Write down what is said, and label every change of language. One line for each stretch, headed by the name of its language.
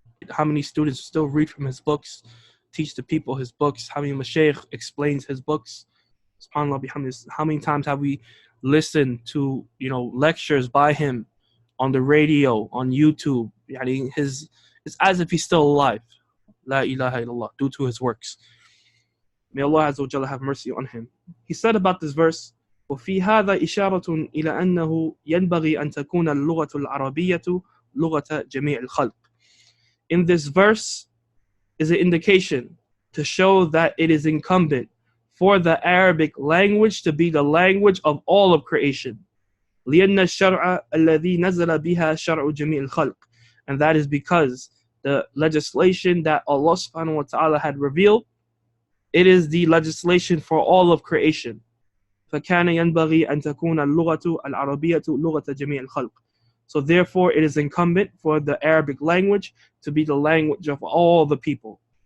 English: How many students still read from his books, teach the people his books, how many mashaykh explains his books. SubhanAllah bihamdi. How many times have we listened to lectures by him on the radio, on YouTube? It's as if he's still alive. La ilaha illallah, due to his works. May Allah Azza wa Jalla have mercy on him. He said about this verse,
Arabic: وفي هذا إشارة إلى أنه ينبغي أن تكون اللغة العربية لغة جميع الخلق.
English: In this verse is an indication to show that it is incumbent for the Arabic language to be the language of all of creation.
Arabic: لأن الشرع الذي نزل بها شرع جميع الخلق.
English: And that is because the legislation that Allah subhanahu wa ta'ala had revealed, it is the legislation for all of creation.
Arabic: فَكَانَ يَنْبَغِي أَن تَكُونَ اللُّغَةُ الْعَرَبِيَّةُ لُغَةَ جَمِيعِ الْخَلْقِ.
English: So therefore it is incumbent for the Arabic language to be the language of all the people.